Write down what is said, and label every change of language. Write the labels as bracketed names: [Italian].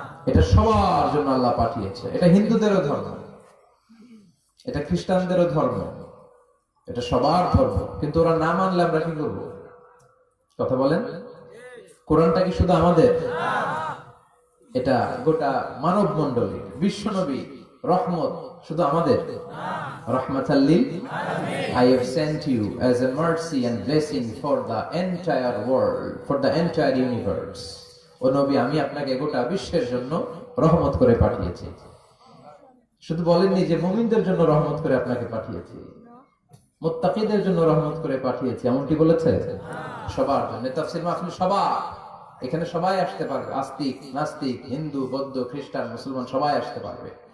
[Bangla] এটা সবার জন্য আল্লাহ পাঠিয়েছে। এটা হিন্দুদেরও ধর্ম, এটা খ্রিস্টানদেরও ধর্ম, এটা সবার ধর্ম। কিন্তু ওরা না মানলে আমরা কি করবো? কথা বলেন। কোরআনটা কি শুধু আমাদের? এটা গোটা মানব মণ্ডলী। বিশ্বনবী রহমত শুধু আমাদের, [Arabic] রাহমাতাল লিল [English] I have sent you as a mercy and blessing for the entire world, for the entire universe. [Bangla] ও নবী, আমি আপনাকে গোটা বিশ্বের জন্য রহমত করে পাঠিয়েছি। শুধু বলেননি যে মুমিনদের জন্য রহমত করে আপনাকে পাঠিয়েছি, মুত্তাকিদের জন্য রহমত করে পাঠিয়েছি, এমনটি বলেছে? সবার জন্য। তাফসীর মাহফিল সবার, এখানে সবাই আসতে পারবে, আস্তিক নাস্তিক, হিন্দু বৌদ্ধ খ্রিস্টান মুসলমান সবাই আসতে পারবে।